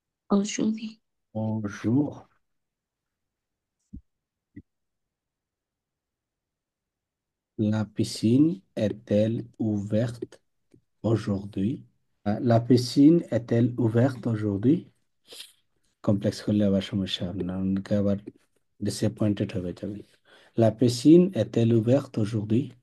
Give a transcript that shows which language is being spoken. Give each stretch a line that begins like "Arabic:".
French: aujourd'hui. bonjour? La piscine est-elle ouverte aujourd'hui? La piscine est-elle ouverte aujourd'hui?
Bangla: Complex করলে আবার সমস্যা হবে না, অনেকে আবার ডিসঅ্যাপয়েন্টেড হবে যাবে।
French: La piscine est-elle ouverte aujourd'hui?